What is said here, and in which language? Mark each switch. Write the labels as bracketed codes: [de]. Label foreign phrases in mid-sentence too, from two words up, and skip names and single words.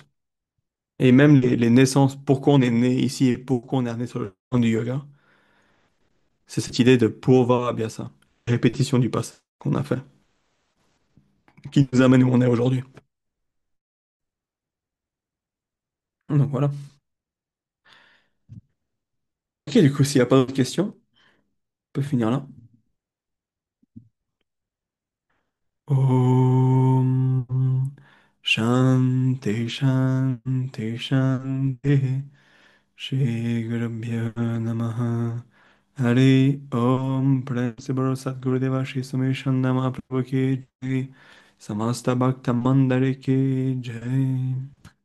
[fr] Et même les naissances, pourquoi on est né ici et pourquoi on est né sur le plan du yoga, c'est cette idée de [sa] Purva Abhyasa, [fr] répétition du passé qu'on a fait, qui nous amène où on est aujourd'hui. Donc voilà. Ok, du coup, s'il n'y a pas d'autres questions, on peut finir là. [sa] Om Shanti Shanti Shanti Shri Gurubhyo Namaha Hari Om Principal Sadgurudeva Shri Sumeshan Nama Prabhu Ki Jai Samasta Bhakta Mandari Ki Jai